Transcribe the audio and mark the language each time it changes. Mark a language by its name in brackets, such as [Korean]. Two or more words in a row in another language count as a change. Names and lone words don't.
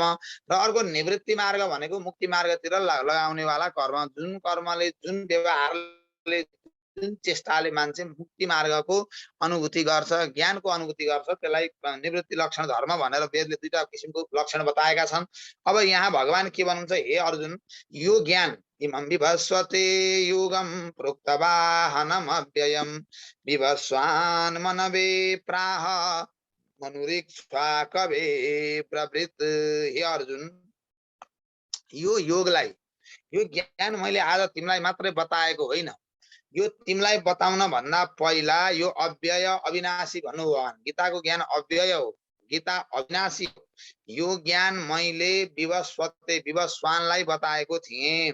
[Nepali] र अर्को निवृत्ति मार्ग भनेको मुक्ति मार्गतिर लगाउने वाला कर्म। जुन कर्मले जुन व्यवहारले जुन चेष्टाले मान्छे मुक्ति मार्गको अनुभूति गर्छ, ज्ञानको अनुभूति गर्छ, त्यसलाई निवृत्ति लक्षण धर्म भनेर वेदले दुईटा किसिमको लक्षण बताएका छन्। अब यहाँ भगवान के भन्नुहुन्छ, हे अर्जुन, यो ज्ञान [Sanskrit] इमं विभस्वते योगं प्रोक्तवाहनम् अव्ययम् विभस्वान् मनवे प्राह मनुरीक्षा कवे प्रवृत्त। [Nepali] हे अर्जुन, यो योगलाई, यो ज्ञान मैले आज तिमीलाई मात्रै बताएको होइन। यो तिमीलाई बताउन भन्दा पहिला यो अव्यय अविनाशी भन्नु भगवान। गीताको ज्ञान अव्यय हो, गीता अविनाशी हो। यो ज्ञान मैले विवस्वानलाई बताएको थिएँ।